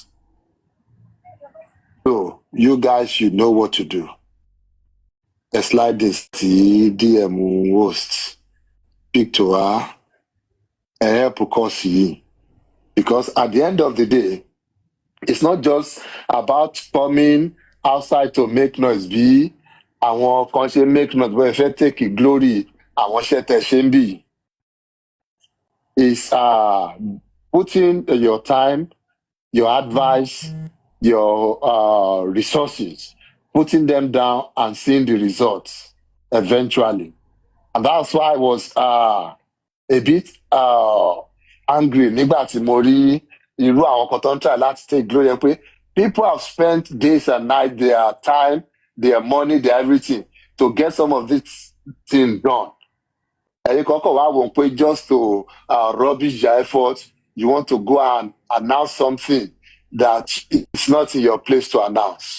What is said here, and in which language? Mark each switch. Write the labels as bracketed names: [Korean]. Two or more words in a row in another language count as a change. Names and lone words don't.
[English] So you guys should know what to do. A slide this DM host. Speak to her and help us. Because at the end of the day, it's not just about coming outside to make noise. [Yoruba] Àwọn kan ṣe [English] make noise, but if you take glory, [Yoruba] àwọn ṣe tẹ̀ ṣe ń bì. [English] Is putting your time, your advice, your resources, putting them down and seeing the results eventually. And that's why I was a bit angry [Yoruba] nígbà tí mo rí irú àwọn kan tó ń [English] try láti take glory yẹn pé people have spent days and nights, their time, their money, their everything to get some of this thing done. And just to rubbish your effort, you want to go and announce something that is not in your place to announce.